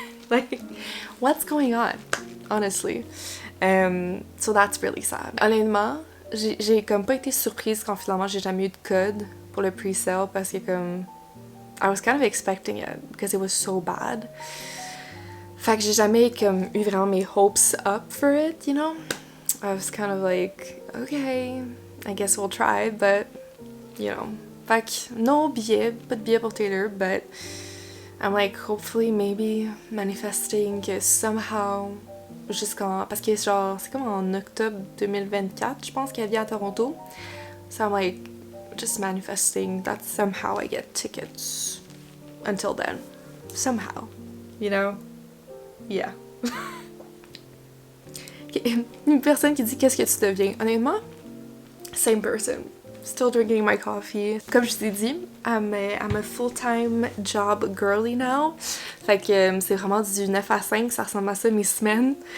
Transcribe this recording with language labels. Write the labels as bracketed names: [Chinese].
[English] Like, what's going on? Honestly. So that's really sad. [French] Honnêtement, j'ai comme pas été surprise quand finalement j'ai jamais eu de code pour le pre-sale parce que comme [English] I was kind of expecting it because it was so bad. [French] Fait que j'ai jamais comme eu vraiment mes [English] hopes up for it, you know? I was kind of like, okay, I guess we'll try, but, you know. [French] Fait que no billet, pas de billet pour Taylor, [English] but I'm like, hopefully, maybe manifesting [French] que [English] somehow, [French] jusqu'en... Parce que genre, c'est comme en octobre 2024, je pense qu'elle vient à Toronto. [English] So I'm like, just manifesting that somehow I get tickets until then. Somehow, you know? Yeah. Okay. [French] Une personne qui dit qu'est-ce que tu deviens. Honnêtement, [English] same person. Still drinking my coffee. [French] Comme je t'ai dit, [English] I'm a full-time job girly now. [French] Fait que c'est vraiment du 9 à 5, ça ressemble à ça mes semaines.